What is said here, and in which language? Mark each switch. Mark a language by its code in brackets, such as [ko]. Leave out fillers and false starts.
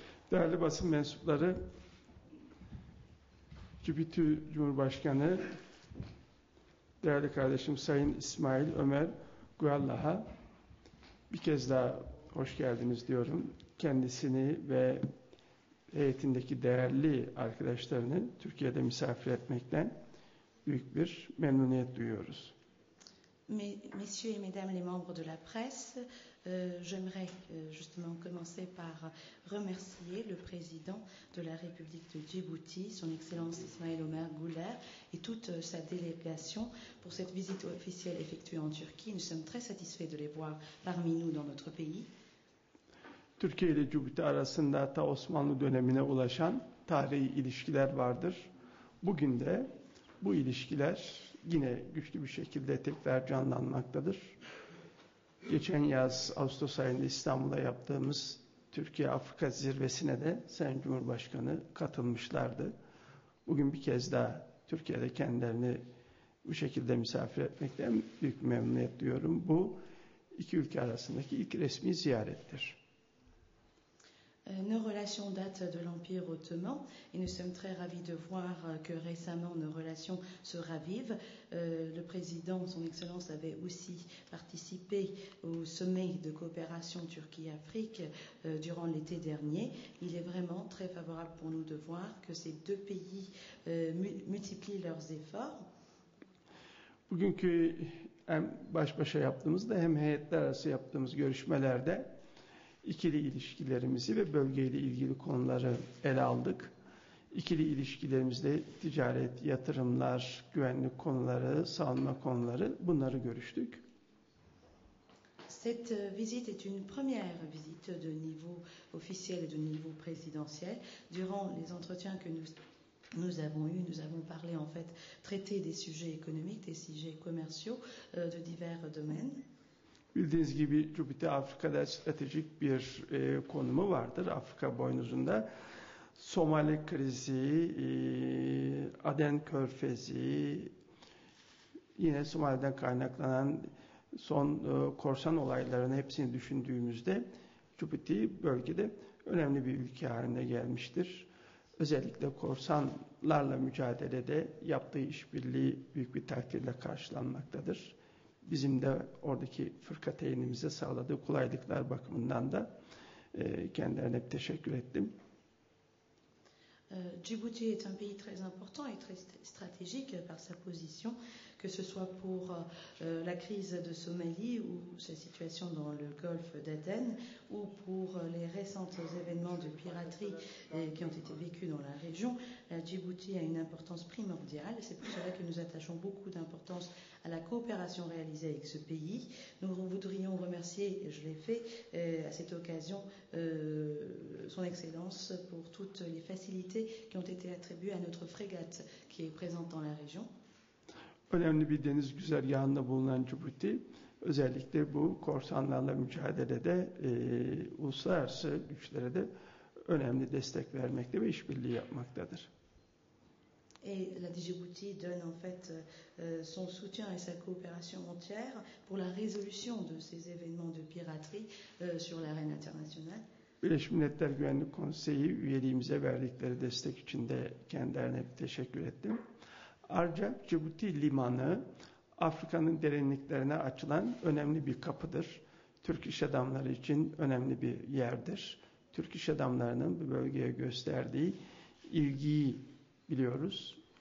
[tr] Değerli basın mensupları, Cibuti Cumhurbaşkanı değerli kardeşim Sayın İsmail Ömer Guellah'a bir kez daha hoş geldiniz diyorum. Kendisini ve heyetindeki değerli arkadaşlarını Türkiye'de misafir etmekten büyük bir memnuniyet duyuyoruz. [fr] Messieurs et mesdames les membres de la presse, j'aimerais justement commencer par remercier le président de la République de Djibouti, son Excellence Ismail Omer Guelleh, et toute sa délégation pour cette visite officielle effectuée en Turquie. Nous sommes très satisfaits de les voir parmi nous dans notre pays. [tr] Türkiye ile Cibuti arasında ta Osmanlı dönemine ulaşan tarihi ilişkiler vardır. Bugün de bu ilişkiler yine güçlü bir şekilde tekrar canlanmaktadır. Geçen yaz Ağustos ayında İstanbul'da yaptığımız Türkiye-Afrika zirvesine de Sayın Cumhurbaşkanı katılmışlardı. Bugün bir kez daha Türkiye'de kendilerini bu şekilde misafir etmekten büyük memnuniyet duyuyorum. Bu iki ülke arasındaki ilk resmi ziyarettir. [fr] Nos relations datent de l'Empire ottoman et nous sommes très ravis de voir que récemment nos relations se ravivent. Le président, son Excellence, avait aussi participé au sommet de coopération Turquie-Afrique durant l'été dernier. Il est vraiment très favorable pour nous de voir que ces deux pays multiplient leurs efforts. [tr] Bugünkü hem baş başa yaptığımızda hem heyetler arası yaptığımız görüşmelerde İkili ilişkilerimizi ve bölgeyle ilgili konuları ele aldık. İkili ilişkilerimizde ticaret, yatırımlar, güvenlik konuları, savunma konuları bunları görüştük. [fr] Cette visite est une première visite de niveau officiel et de niveau présidentiel. Durant les entretiens que nous avons eus, nous avons parlé en fait, traité des sujets économiques, des sujets commerciaux de divers domaines. [tr] Bildiğiniz gibi Cibuti Afrika'da stratejik bir konumu vardır. Afrika boynuzunda Somali krizi, Aden Körfezi, yine Somali'den kaynaklanan son korsan olaylarını hepsini düşündüğümüzde Cibuti bölgede önemli bir ülke haline gelmiştir. Özellikle korsanlarla mücadelede yaptığı işbirliği büyük bir takdirle karşılanmaktadır. Bizim de oradaki fırkateynimize sağladığı kolaylıklar bakımından da kendilerine teşekkür ettim. [fr] Djibouti est un pays très important et très stratégique par sa position, que ce soit pour la crise de Somalie ou sa situation dans le golfe d'Aden ou pour les récents événements de piraterie qui ont été vécus dans la région. Djibouti a une importance primordiale et c'est pour cela que nous attachons beaucoup d'importance à la coopération réalisée avec ce pays. Nous voudrions remercier, et je l'ai fait à cette occasion, son Excellence pour toutes les facilités qui ont été attribuées à notre frégate qui est présente dans la région. [tr] Önemli bir deniz güzergahında bulunan Djibouti, özellikle bu korsanlarla mücadelede uluslararası güçlere de önemli destek vermekte ve işbirliği yapmaktadır. [fr] Et la Djibouti donne en fait son soutien et sa coopération entière pour la résolution de ces événements de piraterie sur l'arène internationale. [tr] Birleşmiş Milletler Güvenlik Konseyi üyeliğimize verdikleri destek için de kendilerine bir teşekkür ettim. Ayrıca Djibouti Limanı Afrika'nın derinliklerine açılan önemli bir kapıdır. Türk iş adamları için önemli bir yerdir. Türk iş adamlarının bu bölgeye gösterdiği ilgiyi biliyoruz.